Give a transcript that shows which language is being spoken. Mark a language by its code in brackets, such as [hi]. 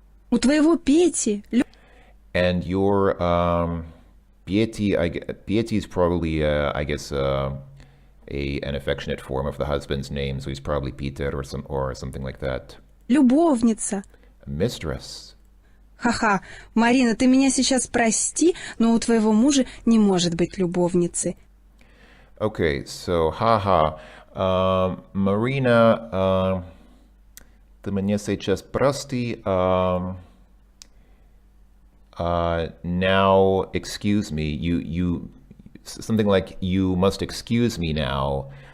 [ru] У твоего Пети? [en] And your, Пети is probably, I guess, an affectionate form of the husband's name, so he's probably Peter or something like that. [ru] Любовница. [en] Mistress. [ru] Ха-ха, Марина, ты меня сейчас прости, но у твоего мужа не может быть любовницы. [en] Okay, so haha. [ru] Marina, ты мне сейчас прости. [en] Now, excuse me. You, something like you must excuse me now.